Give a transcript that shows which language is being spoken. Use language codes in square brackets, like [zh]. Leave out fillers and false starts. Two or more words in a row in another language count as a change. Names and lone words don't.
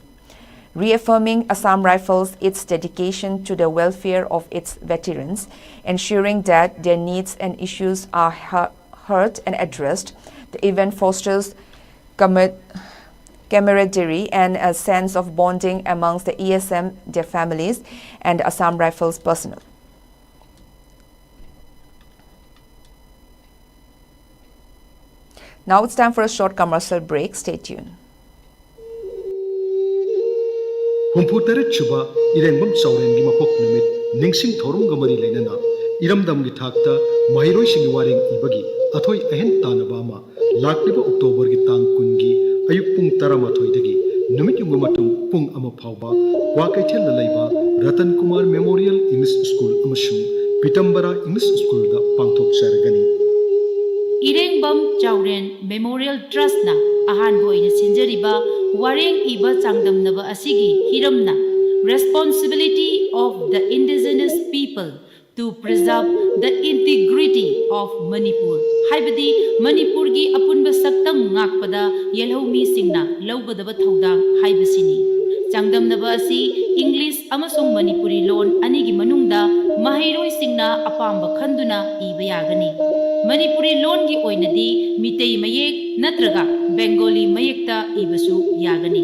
[en] Reaffirming Assam Rifles its dedication to the welfare of its veterans, ensuring that their needs and issues are heard and addressed, the event fosters camaraderie and a sense of bonding amongst the ESM, their families, and the Assam Rifles personnel. Now it's time for a short commercial break. Stay tuned. [mni] Humputaret chuba irengbam saurengi mapok numit ningsing thorung gamari lenana iramdam gi thakta mahiroi singi wareng ibagi athoi ahen tanabama lakliba October gi tang kungi ayuk pung taramathoi dagi numit yung matung pung ama phawba Kwakaithel la laiba Ratan Kumar Memorial English School amasung Pitambara English School da pangthok sargani Irengbam Chauren Memorial Trust na ahan boina sinjariba wareng iba changdamnaba asigi hiramna [en] responsibility of the indigenous people to preserve the integrity of Manipur. [mni] Haibadi Manipur gi apunba saktam ngakpada yelhomi singna lawgadaba thaudang haibasini. Changdamnaba asi English amasung Manipuri loan anigi manungda mahiroi singna apamba khanduna iba yagani. Manipuri loan gi oinadi mitei mayek natraga Bengali mayekta ibasu yagani.